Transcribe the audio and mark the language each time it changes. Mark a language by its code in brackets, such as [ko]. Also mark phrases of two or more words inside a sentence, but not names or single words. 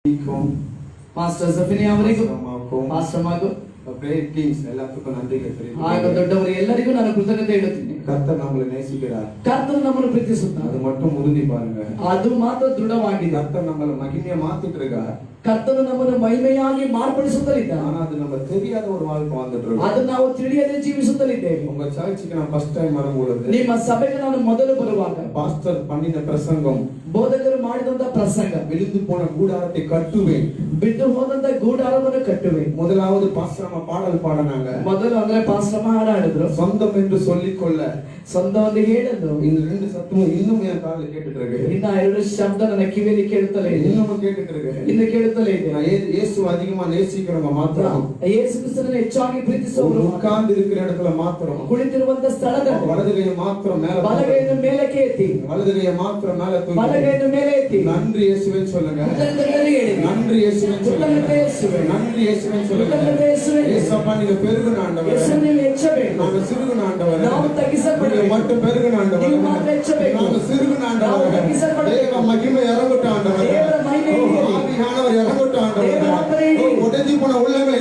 [kn] ಮಾಸ್ಟರ್ ಸಫಿನಿ ಅವರಿಗೂ ಮಾಸ್ಟರ್ ಮಗು [en] great kings [kn] ಎಲ್ಲಕ್ಕೂ ನನ್ನಿಗೆ ತಿಳಿದಿದೆ. ಆಗ ದೊಡ್ಡವರು ಎಲ್ಲರಿಗೂ ನಾನು ಕೃತಜ್ಞತೆ ಹೇಳುತ್ತೇನೆ. [ta] கர்த்தர் நம்மளை நேசிக்கிறார். கர்த்தர் நம்மளை ಪ್ರೀತಿಸುತ್ತಾರೆ. அது மட்டும் உறுதி பாருங்க. [kn] ಅದು ಮಾತ್ರ ದೃಢವಾಗಿದೆ. [ta] கர்த்தர் நம்மளை மகிமையா மாத்திட்டு இருக்கார். [kn] ಕರ್ತನು ನಮ್ಮನ್ನು ಮಹಿಮೆಯಾಗಿ ಮಾರ್ಪಡಿಸುತ್ತಲಿದ್ದಾನೆ. [ta] ஆனா அது நம்ம தெரியாத ஒரு வாழ்க்கை வாழ்ந்துட்டு இருக்கோம். [kn] ಅದು ನಾವು ತಿಳಿಯದೆ ಜೀವಿಸುತ್ತಲಿದ್ದೇವೆ. [ta] உங்க சர்ச்சுக்கு நான் [en] first time [ta] வரும்போது [kn] ನಿಮ್ಮ ಸಭೆಗೆ ನಾನು ಮೊದಲು ಬರುವಾಗ [ta] பாஸ்டர் பண்ணின பிரசங்கம், [kn] ಬೋಧಕರು ಮಾಡಿದಂತ ಪ್ರಸಂಗ, [ta] விழுந்து போன கூடாரத்தை கட்டுவேன், [kn] ಬಿದ್ದು ಹೋದಂತ ಗೂಡಾರವನ್ನು ಕಟ್ಟುವೆ. [ta] முதலாவது பாஸ்டர் பாடல் பாடினாங்க. [kn] ಮೊದಲು ಅಂದ್ರೆ ಪಾಸ್ಟರ್ ಹಾಡು ಹಾಡಿದ್ರು. [ta] சொந்தம் என்று சொல்லிக்கொள்ள [kn] ಸ್ವಂತ ಒಂದು ಹೇಳಲು [ta] இந்த ரெண்டு சத்தமும் இன்னும் என் காதுல கேட்டுட்டு இருக்கு. [kn] ಇನ್ನ ಎರಡು ಶಬ್ದ ನನ್ನ ಕಿವಿಯಲ್ಲಿ ಕೇಳುತ್ತಲೇ ಇದೆ. [ta] இன்னும் கேட்டுட்டு இருக்கு. [kn] ಇನ್ನು ಕೇಳುತ್ತಲೇ ಇದೆ. [ta] இயேசு அதிகமா நேசிக்கிறவங்க மாத்திரம், [kn] ಯೇಸು ಕ್ರಿಸ್ತನನ್ನು ಹೆಚ್ಚಾಗಿ ಪ್ರೀತಿಸುವವರು [ta] உட்கார்ந்து இருக்கிற இடத்துல மாத்திரம், [kn] ಕುಳಿತಿರುವಂತ ಸ್ಥಳದಲ್ಲಿ [ta] வலது கையை மாத்திரம் மேல, [kn] ಬಲಗೈಯನ್ನು ಮೇಲಕ್ಕೆ ಎತ್ತಿ, [ta] வலது கையை மாத்திரம் மேல தூக்கி [kn] ಬಲಗೈಯನ್ನು ಮೇಲೆ ಎತ್ತಿ [ta] நன்றி இயேசுவே சொல்லுங்க. நன்றி இயேசுவே சொல்லுங்க. நன்றி இயேசுவே சொல்லுங்க. இயேசப்பா நீங்க பெருகுன ஆண்டவரே, நாங்க சிறுகுன ஆண்டவரே, நீங்க மட்டும் பெருகுன ஆண்டவரே, நாங்க சிறுகுன ஆண்டவரே, தேவ மகிமை இறங்கட்டும் ஆண்டவரே, ஆவியானவர் இறங்கட்டும் ஆண்டவரே, உடைந்து போன உள்ளங்களை